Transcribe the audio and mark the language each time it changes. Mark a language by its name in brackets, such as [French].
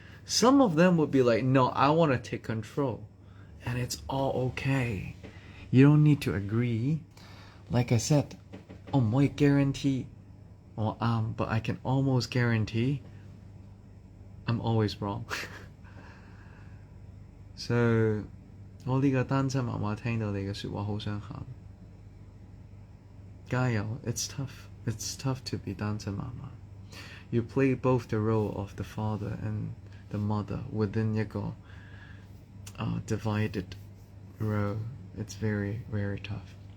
[English] Some of them would be like, no, I want to take control. And it's all okay. You don't need to agree. Like I said, I might guarantee, but I can almost guarantee I'm always wrong. [Cantonese] So, 我呢個單親媽媽聽到你嘅説話好想喊。 [English] 加油 It's tough. It's tough to be 單親媽媽. You play both the role of the father and the mother within 一個 divided role. It's very, very tough.